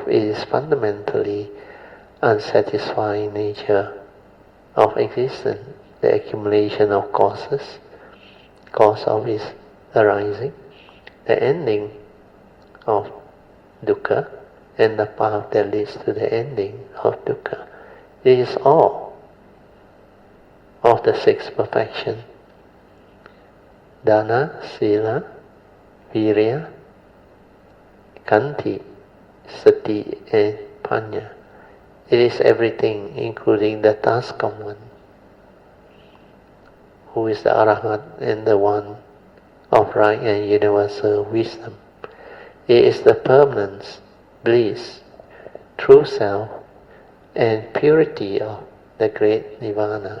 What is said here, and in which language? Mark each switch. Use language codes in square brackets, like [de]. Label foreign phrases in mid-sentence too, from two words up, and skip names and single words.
[en] It is fundamentally unsatisfying nature of existence, the accumulation of causes, cause of its arising, the ending of dukkha, and the path that leads to the ending of dukkha. It is all of the six perfections: [pi] dana, sila, virya, kanti, sati, and panya. [en] It is everything, including the Tascam One, who is the Arahat and the one of right and universal wisdom. It is the permanence, bliss, true self, and purity of the great Nirvana.